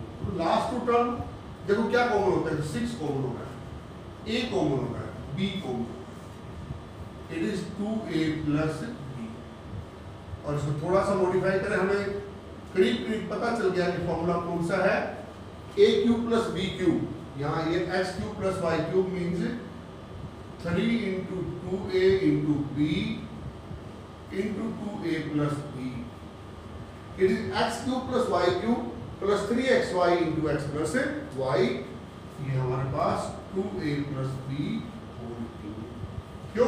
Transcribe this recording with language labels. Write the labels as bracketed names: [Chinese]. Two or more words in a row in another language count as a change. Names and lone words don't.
[English] last two term [Hindi] देखो क्या कॉमन होता है, 6 कॉमन होगा, a कॉमन होगा, b कॉमन, [English] it is 2a plus b. [Hindi] और इसको थोड़ा सा मॉडिफाई करें, हमें करीब करीब पता चल गया कि फॉर्मूला कौन सा है, [English] a cube plus b cube. [Hindi] यहाँ ये [English] x cube plus y cube means 3 into 2a into b into 2a plus b. It is x cube plus y cube plus 3xy into x plus y। [Hindi] ये हमारे पास [English] 2a plus b whole cube। [Hindi] क्यों?